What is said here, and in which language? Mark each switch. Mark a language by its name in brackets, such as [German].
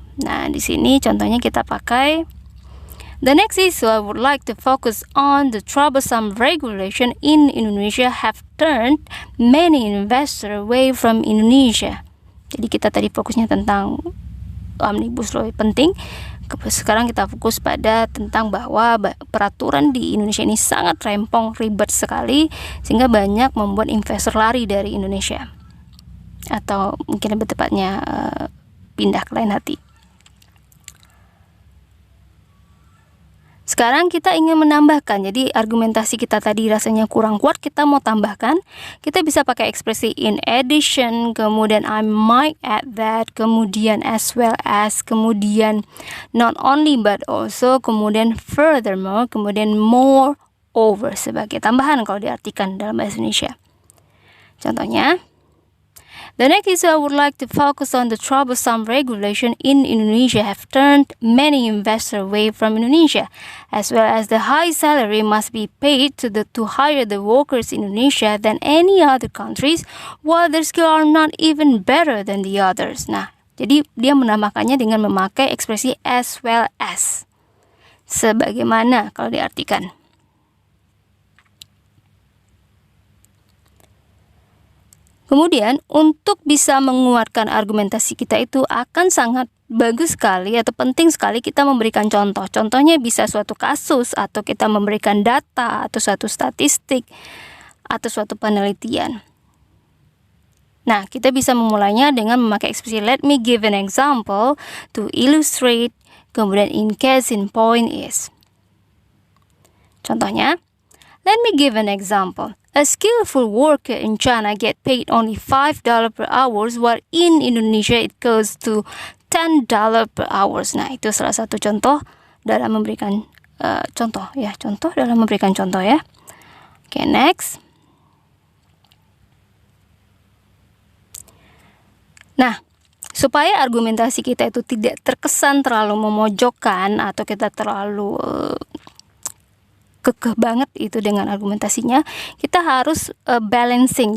[Indonesian] Nah, di sini contohnya kita pakai [English] the next issue I would like to focus on the troublesome regulation in Indonesia have turned many investors away from Indonesia. [Indonesian] Jadi kita tadi fokusnya tentang Omnibus Law penting. Sekarang kita fokus pada tentang bahwa peraturan di Indonesia ini sangat rempong, ribet sekali, sehingga banyak membuat investor lari dari Indonesia. Atau mungkin lebih tepatnya pindah ke lain hati. Sekarang kita ingin menambahkan, jadi argumentasi kita tadi rasanya kurang kuat, kita mau tambahkan. Kita bisa pakai ekspresi [English] in addition, [Indonesian] kemudian [English] I might add that, [Indonesian] kemudian [English] as well as, [Indonesian] kemudian [English] not only but also, [Indonesian] kemudian furthermore, kemudian moreover sebagai tambahan kalau diartikan dalam bahasa Indonesia. [English] Contohnya, the next issue I would like to focus on the troublesome regulation in Indonesia have turned many investors away from Indonesia, as well as the high salary must be paid to hire the workers in Indonesia than any other countries, while their skills are not even better than the others. [Indonesian] Nah, jadi dia menambahkannya dengan memakai ekspresi as well as. Sebagaimana kalau diartikan. Kemudian, untuk bisa menguatkan argumentasi kita itu akan sangat bagus sekali atau penting sekali kita memberikan contoh. Contohnya bisa suatu kasus, atau kita memberikan data, atau suatu statistik, atau suatu penelitian. Nah, kita bisa memulainya dengan memakai ekspresi [English] let me give an example to illustrate, [Indonesian] kemudian [English] in case in point is. Contohnya, let me give an example. A skillful worker in China get paid only $5 per hour, while in Indonesia it goes to $10 per hour. [Indonesian] Nah, itu salah satu contoh dalam memberikan contoh dalam memberikan contoh ya. Oke, next. Nah, supaya argumentasi kita itu tidak terkesan terlalu memojokkan atau kita terlalu kekeh banget itu dengan argumentasinya, kita harus balancing.